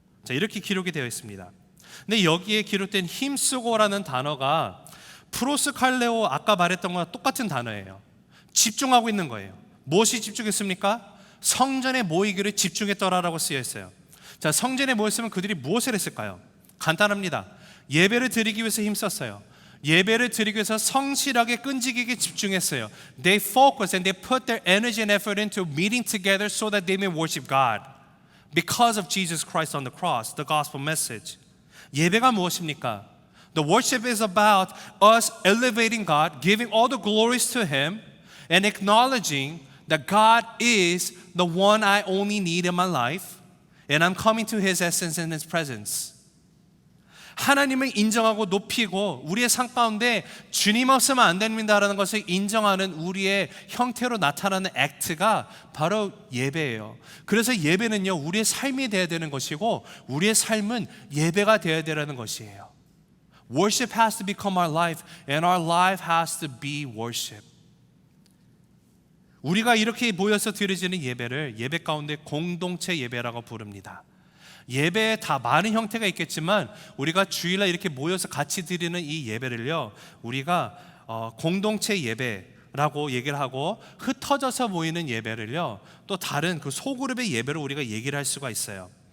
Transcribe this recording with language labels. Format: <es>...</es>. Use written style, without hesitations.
<ko>이렇게 기록이 되어 있습니다. 근데 여기에 기록된 힘쓰고라는 단어가 프로스칼레오, 아까 말했던 거와 똑같은 단어예요. 집중하고 있는 거예요. 무엇이 집중했습니까? 성전에 모이기를 집중했더라라고 쓰여 있어요. 성전에 모였으면 그들이 무엇을 했을까요? 간단합니다. 예배를 드리기 위해서 힘썼어요. 예배를 드리기 위해서 성실하게 끈질기게 집중했어요.</ko> <en>They focused and they put their energy and effort into meeting together so that they may worship God because of Jesus Christ on the cross, the gospel message.</en> <ko>예배가 무엇입니까?</ko> <en>The worship is about us elevating God, giving all the glories to Him, and acknowledging that God is the one I only need in my life, and I'm coming to His essence and His presence.</en> <ko>하나님을 인정하고 높이고 우리의 삶 가운데 주님 없으면 안 됩니다라는 것을 인정하는 우리의 형태로 나타나는 액트가 바로 예배예요. 그래서 예배는요, 우리의 삶이 되어야 되는 것이고 우리의 삶은 예배가 되어야 되는 것이에요.</ko> <en>Worship has to become our life, and our life has to be worship.</en> <ko>우리가 이렇게 모여서 드려지는 예배를 예배 가운데 공동체 예배라고 부릅니다. 예배에 다 많은 형태가 있겠지만 우리가 주일날 이렇게 모여서 같이 드리는 이 예배를요, 우리가 공동체 예배라고 얘기를 하고, 흩어져서 모이는 예배를요 또 다른 그 소그룹의 예배로 우리가 얘기를 할 수가 있어요.</ko>